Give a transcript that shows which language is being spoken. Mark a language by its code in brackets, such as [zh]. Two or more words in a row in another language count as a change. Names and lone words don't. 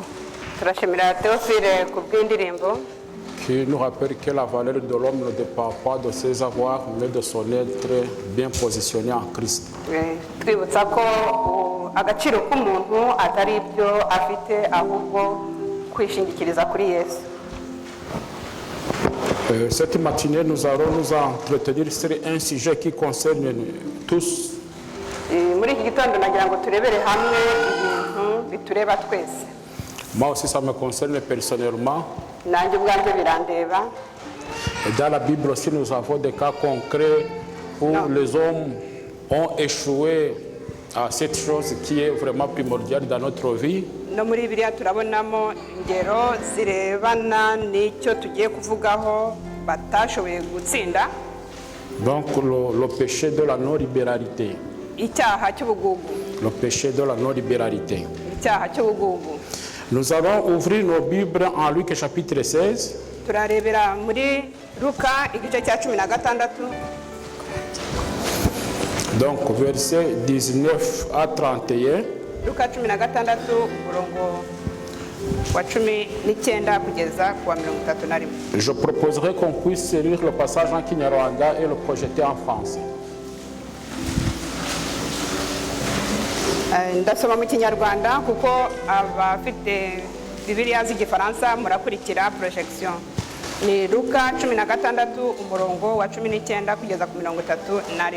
[rw] turashimira Théophile ku bw'indirimbo [fr] qui nous rappelle que la valeur de l'homme ne dépend pas de ses avoirs mais de son être bien positionné en Christ. [rw] twibutsa ko agaciro k'umuntu atari ibyo afite ahubwo kwishingikiriza kuri Yesu. [fr] Cette matinée, nous allons nous entretenir sur un sujet qui concerne tous. [rw] muri iki gitondo nagira ngo turebere hamwe ibintu bitureba twese. [fr] Moi aussi, ça me concerne personnellement. [rw] nanjye ubwanjye birandeba. [fr] Et dans la Bible aussi, nous avons des cas concrets où les hommes ont échoué à cette chose qui est vraiment primordiale dans notre vie. [rw] no muri Bibiliya turabonamo ingero zirebana n'icyo tugiye kuvugaho batashoboye gutsinda. [fr] Donc le péché de la non-libéralité. [rw] icyaha cy'ubugugu. [fr] Le péché de la non-libéralité. [rw] icyaha cy'ubugugu. [fr] Nous allons ouvrir nos Bibles en Luc chapitre 16. [rw] turarebera muri Luka igice cya 16. [fr] Donc versets 19 à 31. [rw] Luka 16 umurongo wa 19 kugeza ku wa 31. [fr] Je proposerai qu'on puisse lire le passage en Kinyarwanda et le projeter en français. [rw] ndasoma mu Kinyarwanda kuko abafite Bibiliya z'igifaransa murakurikira projection. ni Luka 16 umurongo wa 19 kugeza ku 31.